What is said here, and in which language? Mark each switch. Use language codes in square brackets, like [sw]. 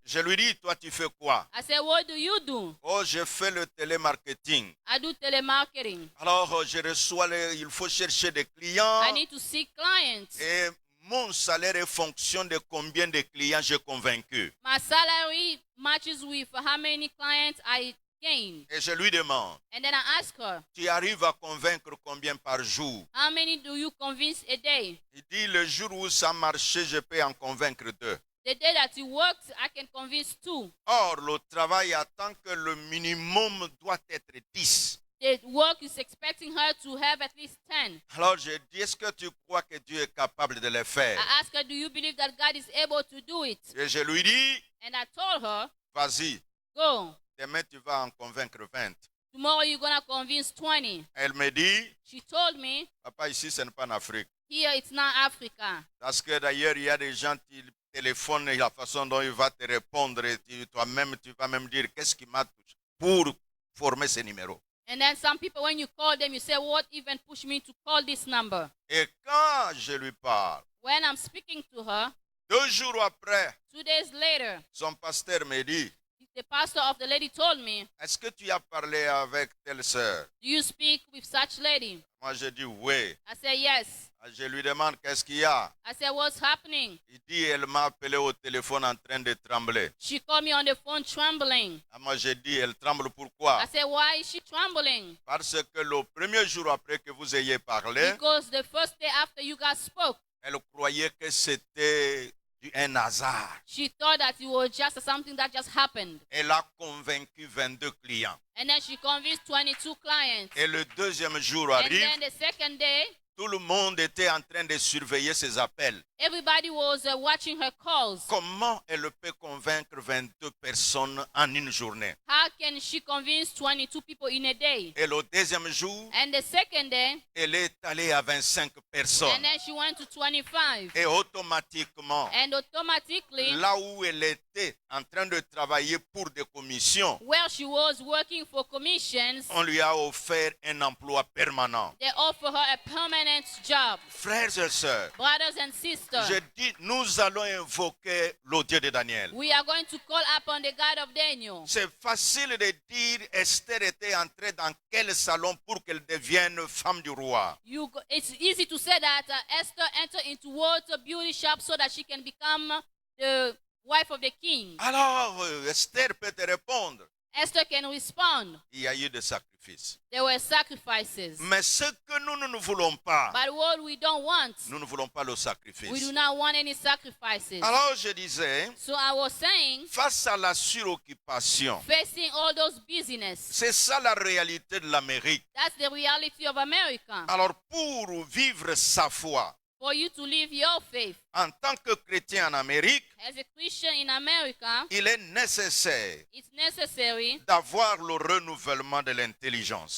[fr] Je lui dis, toi tu fais quoi? [en] I said, what do you do? [fr] Oh, je fais le télémarketing. [en] I do telemarketing. [fr] Alors je reçois, il faut chercher des clients. [en] I need to seek clients. [fr] Et mon salaire est fonction de combien de clients j'ai convaincu. [en] My salary matches with how many clients I gain. [fr] Et je lui demande, [en] And then I ask her, [fr] tu arrives à convaincre combien par jour? [en] how many do you convince a day? [fr] Il dit, le jour où ça marchait, je peux en convaincre 2. [en] The day that you worked, I can convince 2. [fr] Or, le travail attend que le minimum doit être 10. [en] The work is expecting her to have at least 10. [fr] Alors je dis, est-ce que tu crois que Dieu est capable de le faire? [en] I ask her, do you believe that God is able to do it? [fr] Et je lui dis, [en] And I told her, [fr] vas-y, [en] go. [fr] demain tu vas en convaincre 20. [en] Tomorrow you're going to convince 20. [fr] Elle me dit, [en] She told me, [fr] papa, ici ce n'est pas en Afrique. [en] here it's not Africa. [fr] Parce que d'ailleurs, il y a des gens qui téléphonent et la façon dont il va te répondre, et toi-même, tu vas même dire, qu'est-ce qui m'a touché pour former ce numéro. [en] And then some people, when you call them, you say, what even pushed me to call this number? [fr] Et quand je lui parle, [en] When I'm speaking to her, [fr] 2 jours après, [en] 2 days later, [fr] son pasteur me dit, [en] the pastor of the lady told me, [fr] est-ce que tu as parlé avec telle sœur? [en] do you speak with such lady? [fr] Moi, je dis oui. [en] I said, yes. [fr] Je lui demande qu'est-ce qu'il y a. [en] I said, what's happening? [fr] Il dit, elle m'a appelé au téléphone en train de trembler. [en] She called me on the phone trembling. [fr] Moi, j'ai dit, elle tremble pourquoi? [en] I said, why is she trembling? [fr] Parce que le premier jour après que vous ayez parlé, [en] Because the first day after you guys spoke, [fr] elle croyait que c'était un hasard. [en] she thought that it was just something that just happened. [fr] Elle a convaincu 22 clients. [en] And then she convinced 22 clients. [fr] Et le deuxième jour [en] And [fr] arrive, [en] then the second day, [fr] Tout le monde était en train de surveiller ses appels. [en] Everybody was watching her calls. [fr] Comment elle peut convaincre 22 personnes en une journée? [en] How can she convince 22 people in a day? [fr] Et le deuxième jour, [en] And the second day, [fr] elle est allée à 25 personnes. [en] and then she went to 25. [fr] Et automatiquement, [en] And automatically, [fr] là où elle était en train de travailler pour des commissions, [en] where she was working for commissions, [fr] on lui a offert un emploi permanent. [en] they offer her a permanent job. [fr] Frères et sœurs, [en] Brothers and sisters, [fr] je dis, nous allons invoquer le Dieu de Daniel. [en] we are going to call upon the God of Daniel. [fr] C'est facile de dire Esther était entrée dans quel salon pour qu'elle devienne femme du roi. [en] It's easy to say that Esther entered into what beauty shop so that she can become the wife of the king. [fr] Alors, Esther peut te répondre. [en] Esther can respond. [fr] Il y a eu des sacrifices. [en] There were sacrifices. [fr] Mais ce que nous ne voulons pas, [en] But what we don't want, [fr] nous ne voulons pas le [en] we [fr] sacrifice. [en] do not want any sacrifices. [fr] Alors je disais, [en] So I was saying, [fr] face à la suroccupation, [en] facing all those business, [fr] c'est ça la réalité de l'Amérique. [en] that's the reality of America. [fr] Alors pour vivre sa foi [en] For you to live your faith [fr] en tant que chrétien en Amérique, [en] as a Christian in America, [fr] il est nécessaire [en] it's necessary [fr] d'avoir le renouvellement de l'intelligence.